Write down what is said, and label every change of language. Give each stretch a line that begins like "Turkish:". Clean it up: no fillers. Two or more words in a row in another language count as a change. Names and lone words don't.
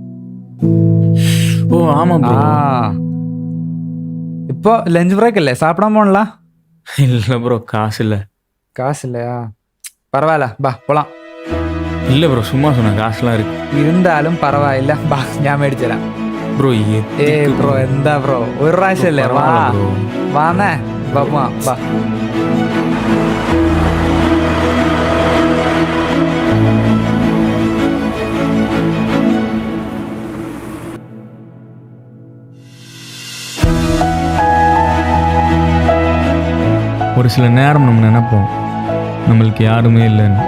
Tamil: ஓ ஆமாம் ப்ரோ. இப்போ லஞ்ச் பிரேக் இல்லை, சாப்பிடாம போனலாம். இல்லை ப்ரோ, காசு இல்லை. காசு இல்லையா? பரவாயில்ல, பா போலாம். இல்லை ப்ரோ, சும்மா சொன்னேன், காசுலாம் இருக்கு. இருந்தாலும் பரவாயில்ல, பா
Malayalam: ഞാൻ മേടിച്ചുതരാം.
Tamil: ப்ரோ
Malayalam: ബ്രോ എന്താ ബ്രോ, ഒരു പ്രാവശ്യമല്ലേ, വാ വാന്നേ, വാ വാ.
Tamil: ஒரு சில நேரம் நம்ம நினைப்போம் நம்மளுக்கு யாருமே இல்லைன்னு.